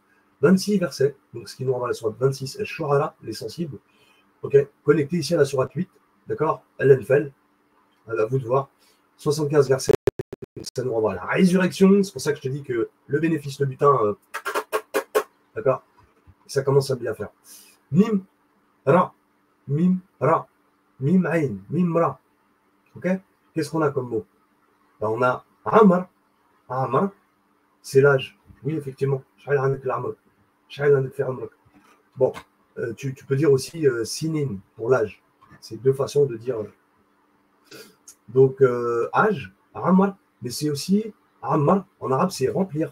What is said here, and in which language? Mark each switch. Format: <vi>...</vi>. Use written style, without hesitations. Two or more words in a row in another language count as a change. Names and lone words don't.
<fr>26 versets, donc ce qui nous renvoie à la sourate 26, Shu'ara, les sensibles. Ok, connecté ici à la sourate 8, d'accord? Al-Anfal, à vous de voir. 75 versets, ça nous renvoie à la résurrection. C'est pour ça que je te dis que le bénéfice, le butin, d'accord? Ça commence à bien faire.</fr> <ar>Mim, ra, mim, ra, mim, ain, mim, ra.</ar> <fr>Ok? Qu'est-ce qu'on a comme mot? Ben, on a Amr. Amr, c'est l'âge. Oui, effectivement. Bon, tu peux dire aussi sinin pour l'âge. C'est deux façons de dire. Donc, âge, Amr, mais c'est aussi Amr, en arabe, c'est remplir.</fr>